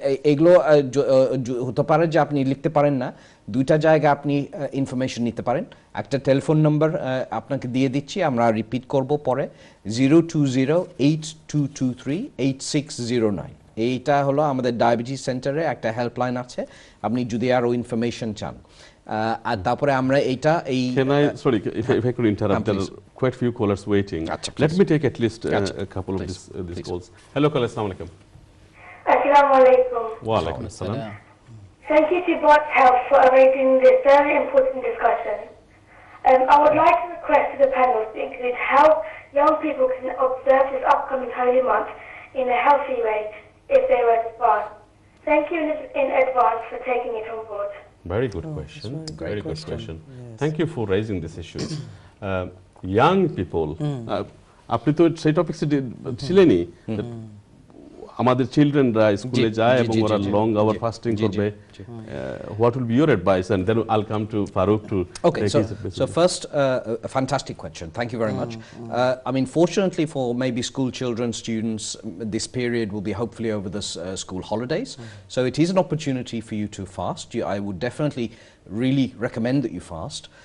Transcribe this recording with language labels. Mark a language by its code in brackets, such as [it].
[bn] এগুলো হতে পারে যে আপনি লিখতে পারেন না, দুইটা জায়গায় আপনি ইনফরমেশন নিতে পারেন। একটা টেলিফোন নাম্বার আপনাকে দিয়ে দিচ্ছি, আমরা রিপিট করব পরে, 02082238609। এইটা হলো আমাদের ডায়াবেটিস সেন্টারে একটা হেল্পলাইন আছে, আপনি যদি আরও ইনফরমেশন চান। আর তারপরে আমরা এইটা [en] sorry if I could interrupt, there are quite few callers waiting. Let me take at least a couple of these calls. Hello caller, [ar] assalamu alaikum. Assalamu alaikum. Wa alaikum assalam. [en] Thank you to Barts Health for arranging this very important discussion. I would like to request to the panel to include how young people can observe this upcoming holy month in a healthy way if they were to fast. Thank you in advance for taking it on board. Very good question. Very good question. Yes. Thank you for raising this issue. Young people, [bn] আপনি তো সেই টপিকসে ছিলেনই, আমাদের চিলড্রেনরা স্কুলে যায় এবং ওরা [en] long hour fasting [bn] করবে। [en] What will be your advice? And then I'll come to Farooq to okay, so first, a fantastic question. Thank you very much. I mean, fortunately for maybe school children, students, this period will be hopefully over the school holidays. So it is an opportunity for you to fast. I would definitely really recommend that you fast.